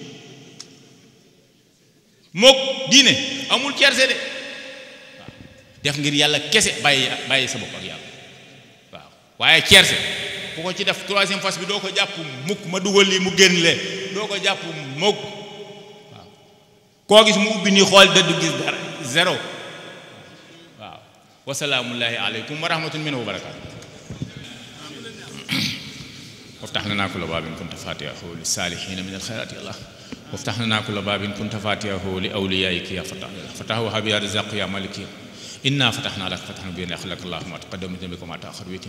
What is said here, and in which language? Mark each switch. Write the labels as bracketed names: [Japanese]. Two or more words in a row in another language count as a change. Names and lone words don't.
[Wolof] mukk diine amul cerse de waaw def ngir yàlla kese bàyyi sa bopp ak yàlla waaw waaye cerse ku ko ci def [French] troisième phase [Wolof] bi doo ko jàpp mukk ma dugal lii mu génn lee doo ko jàpp mukk waaw koo gis mu ubbi nii xool dëddu gis dara zéro waaw [Arabic] وسلام الله عليكم ورحمة منه وبركاته وافتح لنا كل باب كنت فاتحه للصالحين من الخيرات يا الله وافتح لنا كل باب كنت فاتحه لأوليائك يا فتح فتح وهب يا رزاق يا مالك إنا فتحنا لك فتحا مبينا يغفر لك الله ما تقدم من ذنبك وما تأخر ويتم